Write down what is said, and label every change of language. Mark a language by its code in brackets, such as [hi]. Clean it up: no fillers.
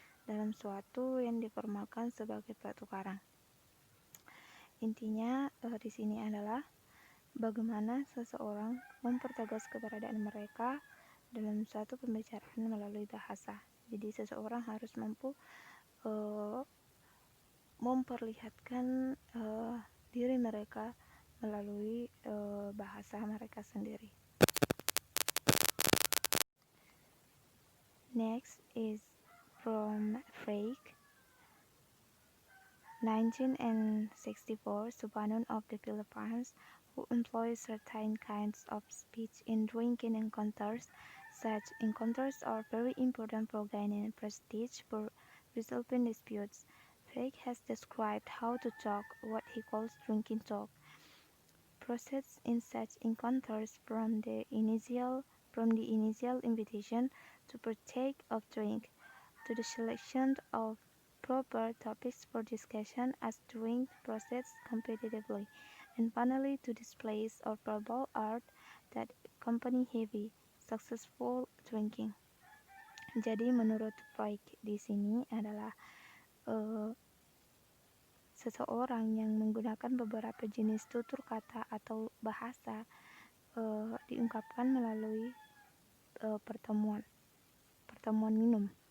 [id] dalam suatu yang diformalkan sebagai pertukaran. Intinya di sini adalah bagaimana seseorang mempertegas keberadaan mereka dalam suatu pembicaraan melalui bahasa. Jadi seseorang harus mampu memperlihatkan diri mereka melalui bahasa mereka sendiri. [en] Next is from Freik, 1964, Subanon of the Philippines, who employs certain kinds of speech in drinking encounters. Such encounters are very important for gaining prestige for resolving disputes. Freik has described how to talk, what he calls drinking talk. Process in such encounters from the initial invitation to partake of drink, to the selection of proper topics for discussion as drink process competitively, and finally to displays of verbal art that accompany heavy, successful drinking. [id] Jadi menurut Freud di sini adalah seseorang yang menggunakan beberapa jenis tutur kata atau bahasa diungkapkan melalui pertemuan minum.